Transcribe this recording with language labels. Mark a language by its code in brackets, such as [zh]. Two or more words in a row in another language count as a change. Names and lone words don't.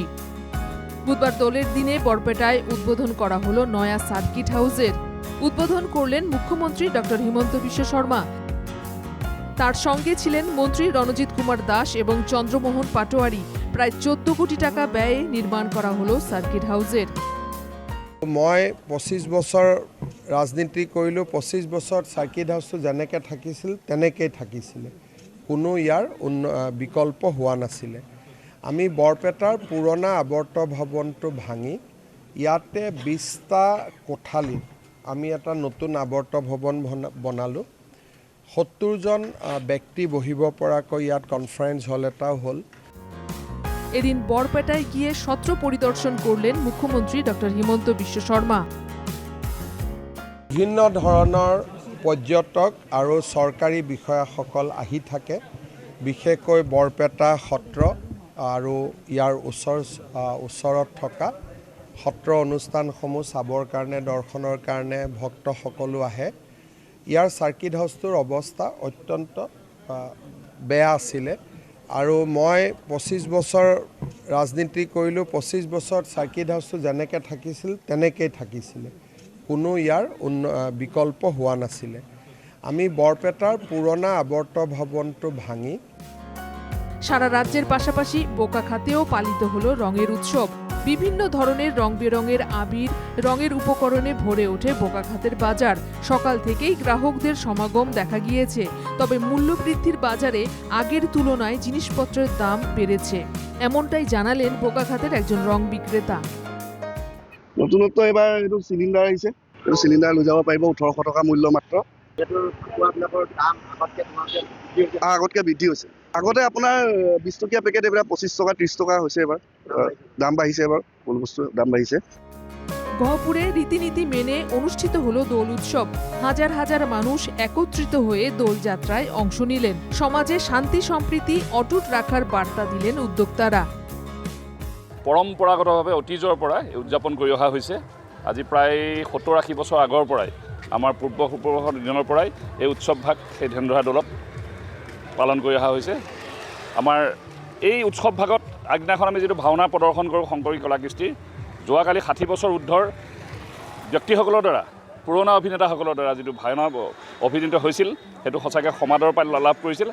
[bn] বুধবার দোলের দিনে বরপেটায় উদ্বোধন করা হলো নয়া [en] circuit house. [bn] উদ্বোধন করলেন মুখ্যমন্ত্রী ডক্টর হিমন্ত বিশ্ব শর্মা। তার সঙ্গে ছিলেন মন্ত্রী রণজিৎ কুমার দাস এবং চন্দ্রমোহন পাটোয়ারি। প্রায় 14 কোটি টাকা ব্যয়ে নির্মাণ করা হলো [en] circuit house. [as] মই 25 বছৰ ৰাজনীতি কৰিলোঁ। 25 বছৰত [en] circuit house [as] যেনেকৈ থাকিছিল তেনেকৈ থাকিছিলে, কোনো ইয়াৰ বিকল্প হোৱা নাছিলে। আমি বৰপেটাৰ পুৰণা আৱৰ্ত ভৱনটো ভাঙি ইয়াতে 20টা কোঠালি আমি এটা নতুন আৱৰ্ত ভৱন বনালোঁ। 70 জন ব্যক্তি বহিব পৰাকৈ ইয়াত [en] conference hall [as] এটাও হ'ল। [bn] এদিন বরপেটায় গিয়ে সত্র পরিদর্শন করলেন মুখ্যমন্ত্রী ডক্টর হিমন্ত বিশ্ব শর্মা। [as] বিভিন্ন ধৰণৰ পৰ্যটক আৰু চৰকাৰী বিষয়াসকল আহি থাকে, বিশেষকৈ বৰপেটা সত্ৰ আৰু ইয়াৰ ওচৰত থকা সত্ৰ অনুষ্ঠানসমূহ চাবৰ কাৰণে, দৰ্শনৰ কাৰণে ভক্তসকলো আহে। ইয়াৰ [en] circuit house [as] অৱস্থা অত্যন্ত বেয়া আছিলে আৰু মই 25 বছৰ ৰাজনীতি কৰিলোঁ। 25 বছৰত [en] circuit house [as] যেনেকৈ থাকিছিল তেনেকৈ থাকিছিলে, কোনো ইয়াৰ বিকল্প হোৱা নাছিলে। আমি বৰপেটাৰ পুৰণা আৱৰ্ত ভৱনটো ভাঙি [bn] সারা রাজ্যের পাশাপাশি বোকাখাতেও পালিত হলো রঙের উৎসব। বিভিন্ন ধরনের রং বেরঙের আবির, রঙের উপকরণে ভরে ওঠে বোকাখাতের বাজার। সকাল থেকেই গ্রাহকদের সমাগম দেখা গিয়েছে। তবে মূল্যবৃদ্ধির বাজারে আগের তুলনায় জিনিসপত্রের দাম বেড়েছে, এমনটাই জানালেন বোকাখাতের একজন রং বিক্রেতা। [as] নতুনত্ব এবাৰ এইটো চিলিণ্ডাৰ আহিছে। এইটো চিলিণ্ডাৰ লৈ যাব পাৰিব 1800 টকা মূল্য মাত্ৰ। আগতকৈ বৃদ্ধি হৈছে। আগতে আপোনাৰ 20 টকীয়া পেকেট এইবিলাক 25 টকা 30 টকা হৈছে। এবাৰ দাম বাঢ়িছে, এবাৰ কোন বস্তুৰ দাম বাঢ়িছে। [bn] গহপুরে রীতিনীতি মেনে অনুষ্ঠিত হলো দোল উৎসব। হাজার হাজার মানুষ একত্রিত হয়ে দোলযাত্রায় অংশ নিলেন। সমাজে শান্তি সম্প্রীতি অটুট রাখার বার্তা দিলেন উদ্যোক্তারা। [as] পৰম্পৰাগতভাৱে অতীজৰ পৰা উদযাপন কৰি অহা হৈছে। আজি প্ৰায় 70-80 বছৰ আগৰ পৰাই, আমাৰ পূৰ্বপুৰুষৰ দিনৰ পৰাই এই উৎসৱভাগ এই ঢেনধৰা দৌলত পালন কৰি অহা হৈছে। আমাৰ এই উৎসৱভাগত আগদিনাখন আমি যিটো ভাওনা প্ৰদৰ্শন কৰোঁ শংকৰী কলাকৃষ্টিৰ, যোৱাকালি 60 বছৰ ঊৰ্ধৰ ব্যক্তিসকলৰ দ্বাৰা, পুৰণা অভিনেতাসকলৰ দ্বাৰা যিটো ভাওনা অভিনীত হৈছিল, সেইটো সঁচাকৈ সমাদৰ লাভ কৰিছিল।